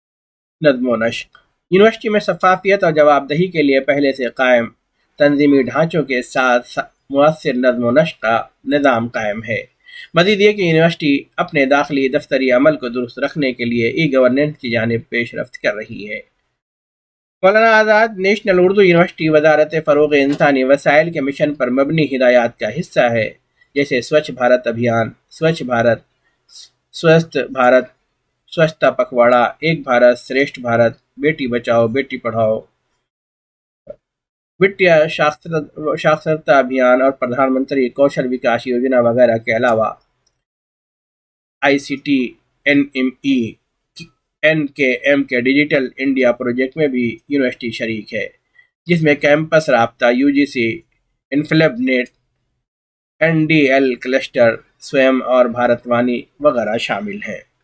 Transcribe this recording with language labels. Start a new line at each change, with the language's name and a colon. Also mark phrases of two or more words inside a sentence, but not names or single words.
Urdu: نظم و نسق: یونیورسٹی میں شفافیت اور جواب دہی کے لیے پہلے سے قائم تنظیمی ڈھانچوں کے ساتھ مؤثر نظم و نسق کا نظام قائم ہے۔ مزید یہ کہ یونیورسٹی اپنے داخلی دفتری عمل کو درست رکھنے کے لیے ای گورننس کی جانب پیش رفت کر رہی ہے۔ مولانا آزاد نیشنل اردو یونیورسٹی وزارت فروغ انسانی وسائل کے مشن پر مبنی ہدایات کا حصہ ہے، جیسے سوچھ بھارت ابھیان، سوچھ بھارت، سوستھ بھارت، سوچھتا پکھواڑا، ایک بھارت شریشٹھ بھارت، بیٹی بچاؤ بیٹی پڑھاؤ، وتیہ ساکشرتا ابھیان اور پردھان منتری کوشل وکاس یوجنا وغیرہ کے علاوہ آئی سی ٹی این کے ایم کے ڈیجیٹل انڈیا پروجیکٹ میں بھی یونیورسٹی شریک ہے، جس میں کیمپس رابطہ، یو جی سی، انفلیب نیٹ، این ڈی ایل کلسٹر، سویم اور بھارت وانی وغیرہ شامل ہیں۔